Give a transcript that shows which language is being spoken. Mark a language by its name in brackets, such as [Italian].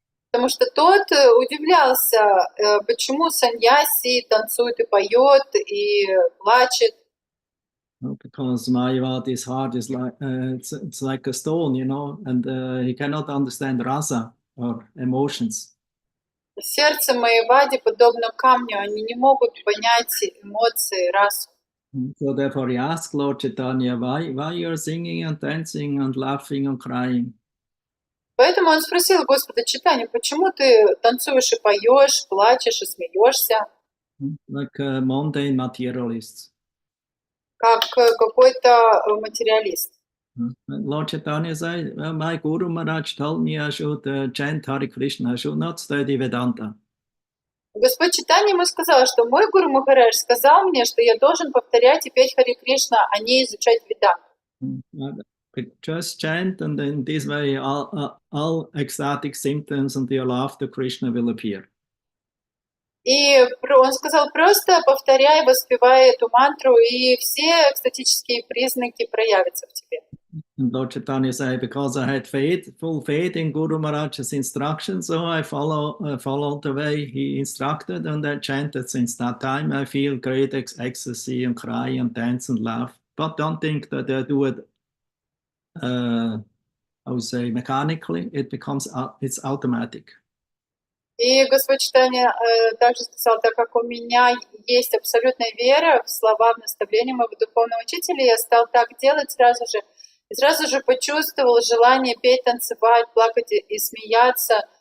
[Russian] Потому что тот удивлялся, почему саньяси танцует и поет, и плачет. [English] Because Mayavadi's heart is like it's like a stone, and he cannot understand rasa or emotions. [Russian] Сердце Майявади подобно камню, они не могут понять эмоции, расу. [English] So therefore he asked Lord Chaitanya, why you're singing and dancing and laughing and crying? [Russian] Поэтому он спросил Господа Чайтанью, почему ты танцуешь и поешь, плачешь и смеешься? [English] Like mundane materialists. [Russian] Как какой-то материалист. [English] Lord Chaitanya said, well, my Guru Maharaj told me I should chant Hare Krishna, I should not study Vedanta. [Russian] Господь Чайтанья ему сказал, что мой Гуру Махарадж сказал мне, что я должен повторять и петь Харе Кришна, а не изучать Веданту. [English] Just chant, and in this way all ecstatic symptoms and your love to Krishna will appear. [Russian] И он сказал, просто повторяй, воспевай эту мантру, и все экстатические признаки проявятся в тебе. [English] And Lord Chaitanya said, because I had full faith in Guru Maharaj's instructions, so I followed the way he instructed, and I chanted. Since that time, I feel great ecstasy and cry and dance and laugh. But don't think that I do it, I would say, mechanically. It's automatic. [Russian] И Господь Чайтанья также сказал, так как у меня есть абсолютная вера в слова, в наставления моего духовного учителя, я стал так делать сразу же. И сразу же почувствовал желание петь, танцевать, плакать и смеяться.